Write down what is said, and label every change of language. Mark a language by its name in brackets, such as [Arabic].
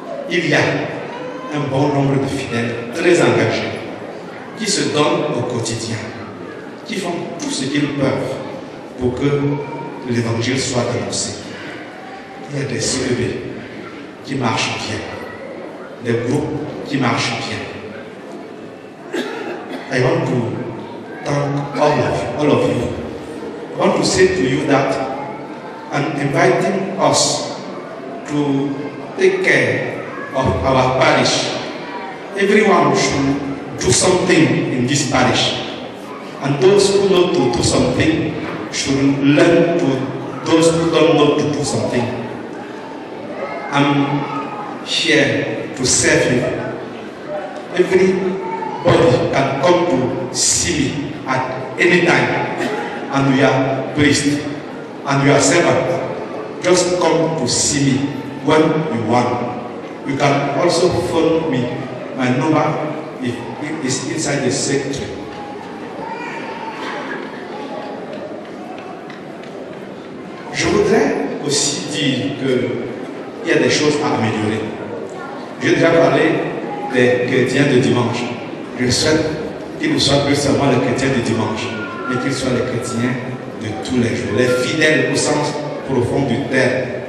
[French] Il y a un bon nombre de fidèles très engagés qui se donnent au quotidien, qui font tout ce qu'ils peuvent pour que l'Évangile soit annoncé. Il y a des CEB qui marchent bien, des groupes qui marchent bien. [English] I want to thank all of you. I want to say to you that and inviting us to take care of our parish. Everyone should do something in this parish. And those who know to do something should learn to those who don't know to do something. I'm here to serve you. Everybody can come to see me at any time, and we are priest and we are servant. Just come to see me when you want. You can also phone me. My number is inside the secretary. [French] Je voudrais aussi dire qu'il y a des choses à améliorer. J'ai déjà parlé des chrétiens de dimanche. Je souhaite qu'ils ne soient plus seulement les chrétiens de dimanche, mais qu'ils soient les chrétiens de tous les jours, les fidèles au sens profond du terme.